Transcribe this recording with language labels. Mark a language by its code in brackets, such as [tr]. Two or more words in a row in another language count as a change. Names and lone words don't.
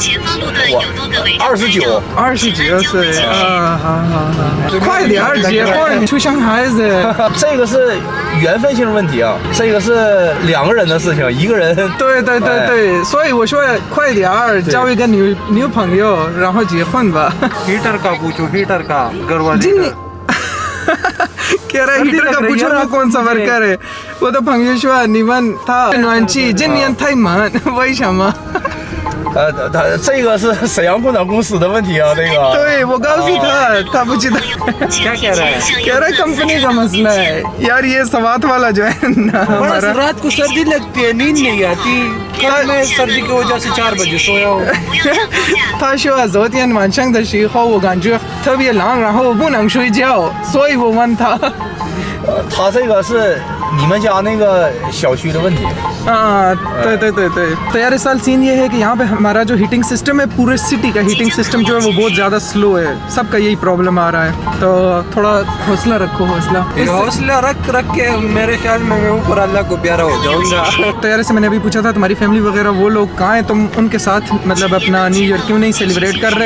[zh] 我29 岁。好，快点结婚，出生孩子。这个是缘分性问题啊，这个是2个人的事情，一个人。对，所以我说快点交一个女朋友，然后结婚吧。 [ur] ہیٹر کا پوچھو ہیٹر کا گھر والے کہہ رہا ہے ہیٹر کا پوچھو نا کون سا ورکر ہے. [zh] 我的朋友说你问他暖气今年太满，为什么？这个是沈阳共享公司的问题啊，这个。对，我告诉他不知道。 [ur] کیا کہہ رہا ہے کہہ رہا ہے کمپنی کا مسئلہ ہے یار، یہ سوات والا جو ہے نا ہمارا. رات کو سردی لگتی ہے، نیند نہیں آتی۔ کل میں سردی کی وجہ سے 4 بجے سویا ہوں. [zh] 他说昨天晚上的时候我感觉特别冷，然后我不能睡觉，所以我问他。他这个是你们家那个小区的问题。 [ur] 对。 تو یار اس سال سین یہ ہے کہ یہاں پہ ہمارا جو [en] heating system [ur] ہے، پورے سٹی کا [en] heating system [ur] جو ہے وہ بہت زیادہ سلو ہے، سب کا یہی پرابلم آ رہا ہے. تو تھوڑا حوصلہ رکھو, حوصلہ رکھ کے میرے خیال میں میں اوپر اللہ کو پیارا ہو جاؤں گا. تو یار ایسے میں نے ابھی پوچھا تھا تمہاری فیملی وغیرہ وہ لوگ کہاں ہیں، تم ان کے ساتھ مطلب اپنا [en] new year [ur] کیوں نہیں سیلیبریٹ کر رہے?